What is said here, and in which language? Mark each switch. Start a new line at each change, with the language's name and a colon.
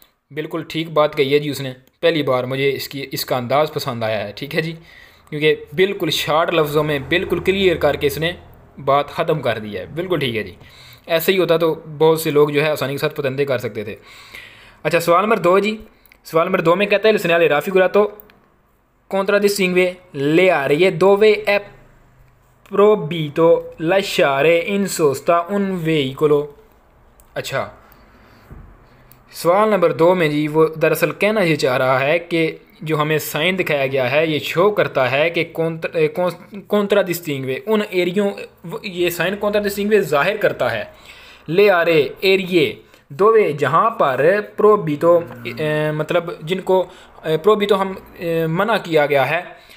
Hindi: बिल्कुल ठीक बात कही है जी उसने, पहली बार मुझे इसका अंदाज़ पसंद आया है। ठीक है जी, क्योंकि बिल्कुल शार्ट लफ्ज़ों में बिल्कुल क्लियर करके इसने बात ख़त्म कर दी है। बिल्कुल ठीक है जी, ऐसे ही होता तो बहुत से लोग जो है आसानी के साथ पतंदे कर सकते थे। अच्छा, सवाल नंबर 2 जी। सवाल नंबर 2 में कहता है
Italian: il segnale raffigurato contraddistingue le aree dove è proibito lasciare in sosta un veicolo।
Hindi: अच्छा, सवाल नंबर 2 में जी वो दरअसल कहना ये चाह रहा है कि जो हमें साइन दिखाया गया है ये शो करता है कि कॉन्ट्राडिस्टिंग्वे उन एरियो, ये साइन कॉन्ट्राडिस्टिंग्वे जाहिर करता है ले आरे एरिए दोवे जहाँ पर प्रोबितो मतलब जिनको प्रोबितो हम मना किया गया है